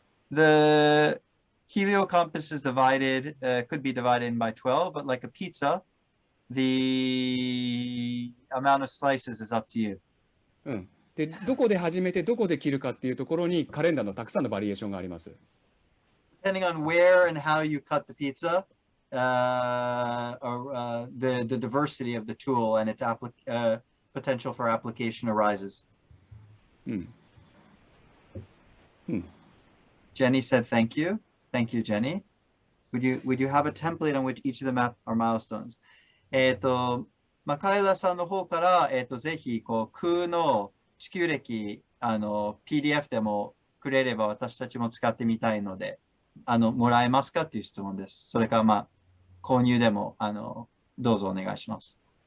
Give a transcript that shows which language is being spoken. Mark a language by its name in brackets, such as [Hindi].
[English] The Heliocompass is divided, could be divided by 12, but like a pizza, the amount of slices is up to you. [Japanese] で、どこで始めてどこで切るかっていうところにカレンダーのたくさんのバリエーションがあります。 [English] Depending on where and how you cut the pizza, or the diversity of the tool and its potential for application arises. Jenny said, "Thank you, thank you, Jenny. Would you have a template on which each of them are milestones?" [Japanese] カエラさんの方から、ぜひ空の地球歴PDF でもくれれば私たちも使ってみたいので。もらえますかっていう質問です。それから購入でもどうぞお願いします。